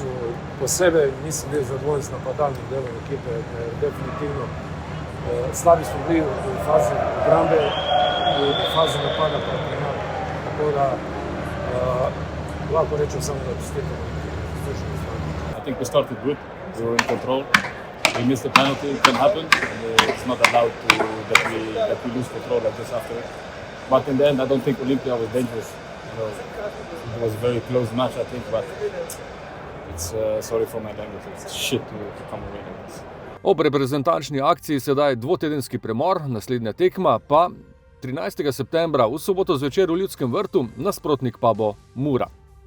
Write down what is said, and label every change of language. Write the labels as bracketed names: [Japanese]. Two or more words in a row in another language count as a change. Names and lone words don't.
[Slovenian] Posebej nisem bil zadovoljen z napadalnim delom ekipe, ker definitivno slabi smo bili v fazi obrambe, v fazi napada pa premalo. Tako da lahko rečem samo, da čestitamo izvršenju strani. [English] I think we started good. We were in control. We missed the penalty. It can happen. It's not allowed that we lose control like this after. But in the end, I don't think Olympia was dangerous. It was a very close match, I think. But it's sorry for my language. It's shit to come away like this. [Slovenian] Ob reprezentančni akciji sedaj dvotedenski premor, naslednja tekma pa 13. septembra v soboto zvečer v Ljudskem vrtu, nasprotnik pa bo Mura.